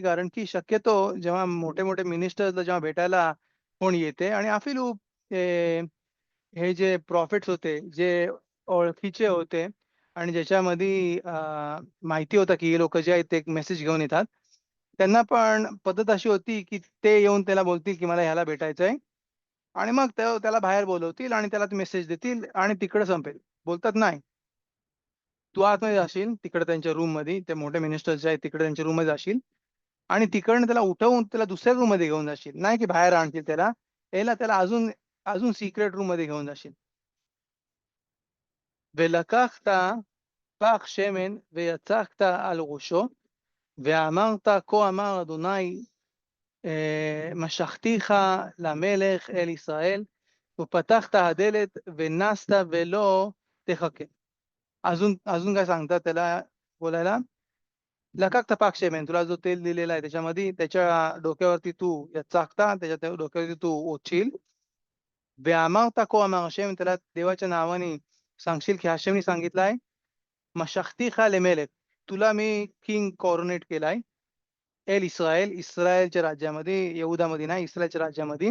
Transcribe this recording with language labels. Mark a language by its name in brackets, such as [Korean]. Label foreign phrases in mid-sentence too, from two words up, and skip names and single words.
[Marathi] कारण की शक्यतो जेव्हा मोठे मोठे मिनिस्टर्सला जेव्हा भेटायला कोण येते आणि अफिलू हे जे प्रॉफिट्स होते जे ओळखीचे होते आणि ज्याच्यामध्ये माहिती होता की हे लोक जे आहेत ते एक मेसेज घेऊन येतात, त्यांना पण पद्धत अशी होती की ते येऊन त्याला बोलतील की मला ह्याला भेटायचंय आणि मग त्याला बाहेर बोलवतील आणि त्याला मेसेज देतील आणि तिकडे संपेल. बोलतात नाही, तू आतमध्ये जाशील तिकडे त्यांच्या रूम मध्ये, ते मोठे मिनिस्टर्स जे आहेत तिकडे त्यांच्या रूम मध्ये जाशील आणि तिकडनं त्याला उठवून त्याला दुसऱ्या रूम मध्ये घेऊन जाशील. नाही की बाहेर आणतील त्याला, याला त्याला अजून अजून सिक्रेट रूम मध्ये घेऊन जाशील. [Hebrew] ולקחת פח שמן ויצקת על ראשו ואמרת כה אמר אדוני משכתיך למלך אל ישראל ופתחת הדלת ונסת ולא תחכה. [Marathi] अजून काय सांगतात त्याला बोलायला, [Hebrew] לקחת פך שמן, [Marathi] तुला जो तेल दिलेला आहे त्याच्यामध्ये त्याच्या डोक्यावरती तू चाकता, त्याच्या डोक्यावरती तू ओतशील. [Hebrew] ואמרת כה אמר השם, [Marathi] त्याला देवाच्या नावाने सांगशील की हशेमने सांगितलाय [Hebrew] משחתיך למלך, [Marathi] तुला मी किंग कॉर्नेट केलाय [Hebrew] אל ישראל, [Marathi] इस्रायलच्या राज्यामध्ये, यहुदामध्ये नाही इस्रायलच्या राज्यामध्ये.